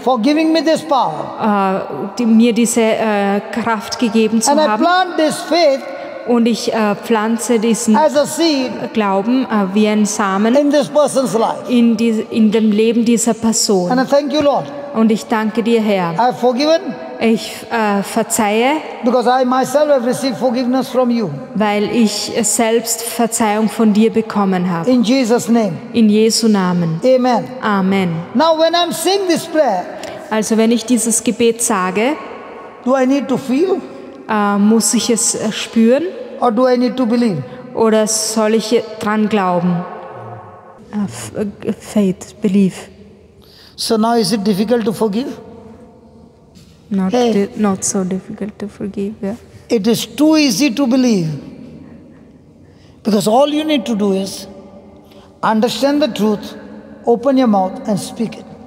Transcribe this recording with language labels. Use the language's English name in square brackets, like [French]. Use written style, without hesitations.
[English] for giving me this power. [German] mir diese Kraft gegeben zu [English] And I [German] haben, [English] plant this faith [German] und ich pflanze diesen [English] as a seed [German] Glauben wie ein Samen [English] in this person's life. [German] in dem Leben dieser [English] And [German] Person. [English] I thank you, Lord. [German] Und ich danke dir, Herr. [English] I have forgiven [German] Ich verzeihe, [English] because I myself have received forgiveness from you. [German] weil ich selbst Verzeihung von dir bekommen habe. [English] In Jesus' name. [German] In Jesu Namen. [English] Amen. [German] Amen. [English] Now when I'm saying this prayer, [German] Also wenn ich dieses Gebet sage, [English] do I need to feel [German] muss ich es spüren [English] or do I need to believe? [German] oder soll ich dran glauben? [English] Faith, belief. So now is it difficult to forgive? Hey. Not so difficult to forgive. Yeah. It is too easy to believe. Because all you need to do is understand the truth, open your mouth and speak it.